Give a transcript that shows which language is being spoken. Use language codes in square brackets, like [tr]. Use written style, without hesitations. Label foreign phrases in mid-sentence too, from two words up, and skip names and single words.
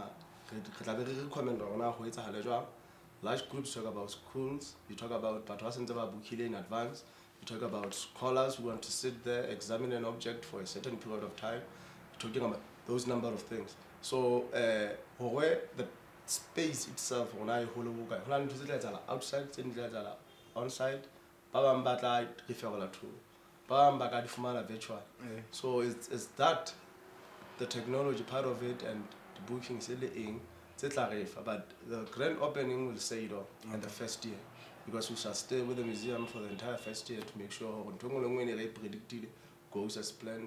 [en] Large groups talk about schools, you talk about in advance, you talk about scholars who want to sit there, examine an object for a certain period of time, you're talking about those number of things. So where the space itself, outside, on-site, [st] Bamba ka di fumana virtual. [en] Yeah. So it's that the technology part of it and the booking is in but the grand opening will say it all in the first year because we shall stay with the museum for the entire first year to make sure predicted goes as planned.